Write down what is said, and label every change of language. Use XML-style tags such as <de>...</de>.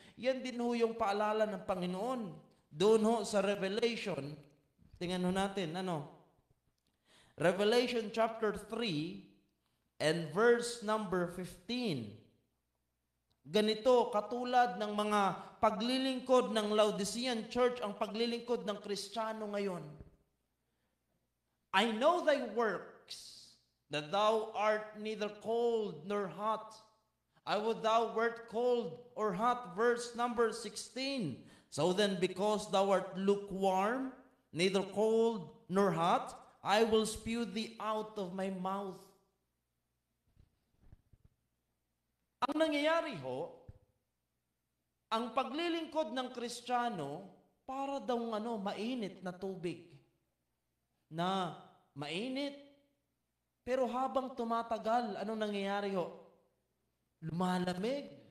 <tl>Yan din ho yung paalala ng Panginoon. Doon ho sa Revelation, tingnan ho natin,</tl> <en>Revelation chapter 3 and verse number 15.</en> <tl>Ganito, katulad ng mga paglilingkod ng Laodicean church, ang paglilingkod ng Kristiyano ngayon.</tl> <en>I know thy works, that thou art neither cold nor hot. I would thou wert cold or hot. Verse number 16. So then, because thou art lukewarm neither cold nor hot, I will spew thee out of my mouth.</en> <tl>Ang nangyayari ho, ang paglilingkod ng Kristiyano, para daw mainit na tubig. Na mainit, pero habang tumatagal, anong nangyayari ho? Lumalamig.</tl>